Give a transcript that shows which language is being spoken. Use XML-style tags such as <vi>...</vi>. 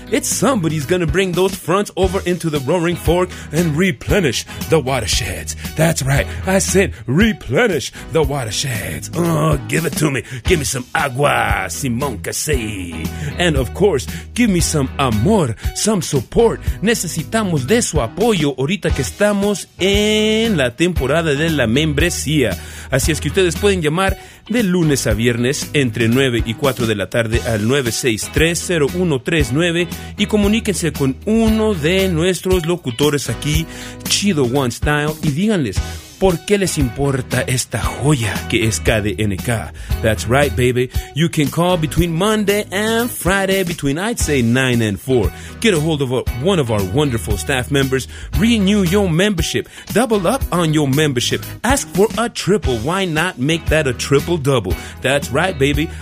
<en>It's somebody's gonna bring those fronts over into the Roaring Fork and replenish the watersheds. That's right, I said replenish the watersheds. Oh, give it to me. Give me some agua, Simon Casey. And of course, give me some amor, some support.</en> <es>Necesitamos de su apoyo ahorita que estamos en la temporada de la membresía. Así es que ustedes pueden llamar de lunes a viernes entre 9 y 4 de la tarde al 963-0139 y comuníquense con uno de nuestros locutores aquí, Chido One Style, y díganles por qué les importa esta joya que es KDNK.</es> <en>That's right, baby. You can call between Monday and Friday between, I'd say, 9 and 4. Get a hold of one of our wonderful staff members. Renew your membership. Double up on your membership. Ask for a triple. Why not make that a triple-double? That's right, baby.</en>